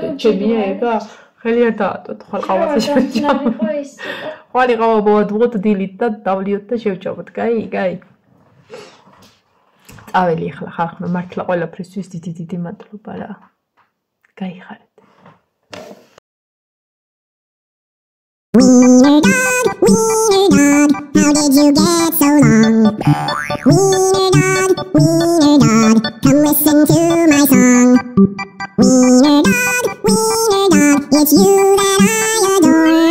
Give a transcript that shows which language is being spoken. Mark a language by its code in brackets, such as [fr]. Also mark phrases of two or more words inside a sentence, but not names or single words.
[ka] ჩემია ეგა ხელი არ დაატოთ, ხარ ყავაზე შევჭამოთ. ხარი ყავა მოვადგოთ დილით და დავლიოთ და შევჭამოთ. კაი. წაველი ახლა ხარხნო მართლა ყველაფრისთვის დიდი მადლობა რა. გაიხარეთ. [en] Wiener dog, how did you get so long? Wiener dog, come listen to my song. Wiener dog, it's you that I adore.